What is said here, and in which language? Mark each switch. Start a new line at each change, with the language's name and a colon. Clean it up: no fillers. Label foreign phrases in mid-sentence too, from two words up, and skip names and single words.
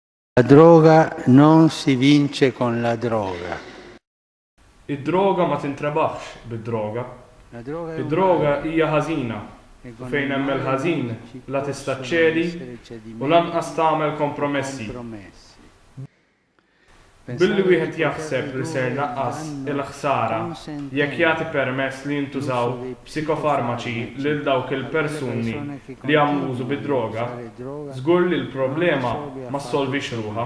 Italian: La droga non si vince con la droga.
Maltese: Id-droga ma tintrabaħx bid-droga.
Italian: La droga è
Maltese: Id-droga
Italian: umana.
Maltese: hija ħażina.
Italian: E
Maltese: U
Italian: con
Maltese: fejn
Italian: il
Maltese: hemm
Italian: male
Maltese: il-ħażin
Italian: non ci
Maltese: la tista'
Italian: possono
Maltese: ċedi
Italian: essere
Maltese: u
Italian: cedimenti
Maltese: lanqas tagħmel kompromessi. Billi wieħed jaħseb li ser naqqas il-ħsara jekk jagħti permess li jintużaw psikofarmaċi lil dawk il-persuni li għamlu użu bid-droga, żgur li l-problema ma ssolvix ruħha.